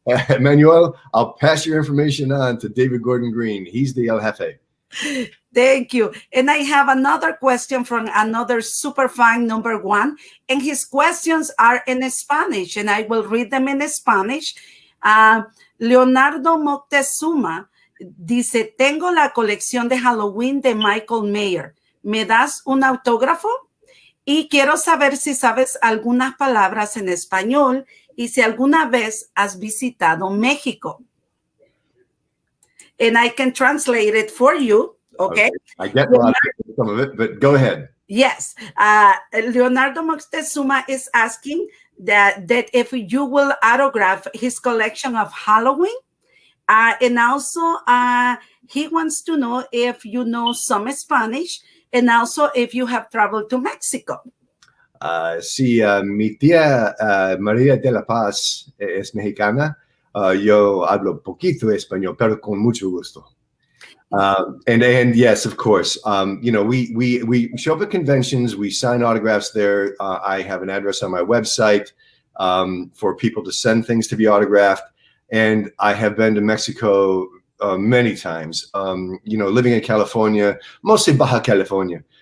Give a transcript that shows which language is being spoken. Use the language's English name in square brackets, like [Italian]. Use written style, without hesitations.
[English] Emmanuel, I'll pass your information on to David Gordon Green. He's the [Spanish] El Jefe. [English] Thank you. And I have another question from another super fan number one. And his questions are in Spanish, and I will read them in Spanish. [Spanish] Leonardo Moctezuma dice, tengo la colección de Halloween de Michael Mayer. ¿Me das un autógrafo? Y quiero saber si sabes algunas palabras en español y si alguna vez has visitado México. [English] And I can translate it for you. Okay. I get some of it, but go ahead. Yes. Leonardo Moctezuma is asking that if you will autograph his collection of Halloween. And also he wants to know if you know some Spanish and also if you have traveled to Mexico. [Spanish] Sí, mi tía María de la Paz es mexicana. Yo hablo poquito español, pero con mucho gusto. [English] And yes, of course, you know, we show up at conventions, we sign autographs there. I have an address on my website for people to send things to be autographed. And I have been to Mexico many times, you know, living in California, mostly Baja California.